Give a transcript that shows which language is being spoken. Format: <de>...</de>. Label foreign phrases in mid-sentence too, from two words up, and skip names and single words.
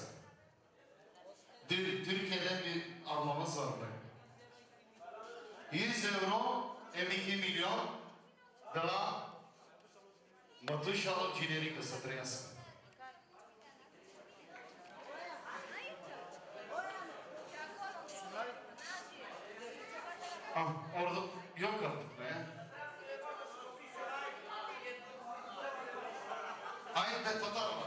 <tr>Türkiye'den bir almamız var böyle.</tr> <ro>100 euro, 52 milyon de la mătușa lui generică să trăiască.</ro> <tr>Ah, orada yok artık be. Hayır ben Tatar var.</tr>